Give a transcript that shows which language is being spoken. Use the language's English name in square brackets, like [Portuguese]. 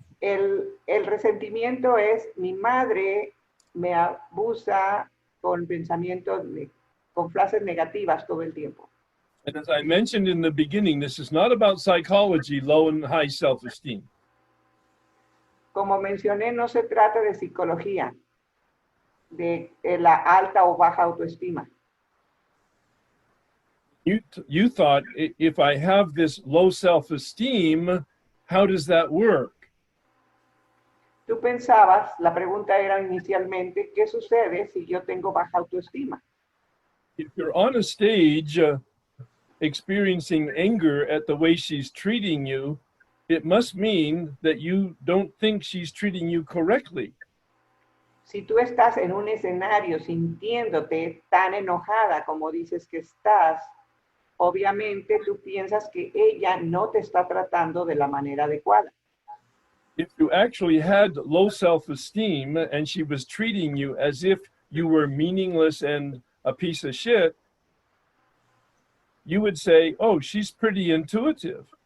[Spanish] El resentimiento es mi madre me abusa con pensamientos, con frases negativas todo el tiempo. [English] And as I mentioned in the beginning, this is not about psychology, low and high self-esteem. [Spanish] Como mencioné, no se trata de psicología, de la alta o baja autoestima. [English] You thought, if I have this low self-esteem, how does that work? [Spanish] Tú pensabas, la pregunta era inicialmente, ¿qué sucede si yo tengo baja autoestima? [English] If you're on a stage experiencing anger at the way she's treating you, it must mean that you don't think she's treating you correctly. [Spanish] Si tú estás en un escenario sintiéndote tan enojada como dices que estás, obviamente tú piensas que ella no te está tratando de la manera adecuada. [English] If you actually had low self-esteem and she was treating you as if you were meaningless and a piece of shit, you would say, oh, she's pretty intuitive.